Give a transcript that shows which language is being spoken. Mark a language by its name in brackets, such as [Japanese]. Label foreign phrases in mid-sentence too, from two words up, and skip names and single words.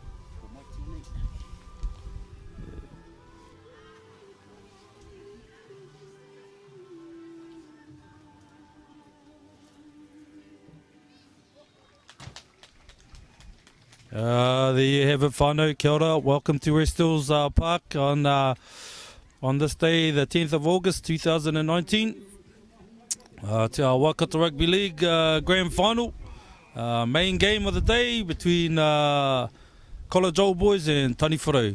[English] Good luck to you, mate. There you have it, [Māori] whānau, kia ora. [English] Welcome to West Hills Park on this day, the 10th of August 2019. To our WAIKATO Rugby League Grand-Final. Main game of the day between College Old Boys and TANI Ferraro.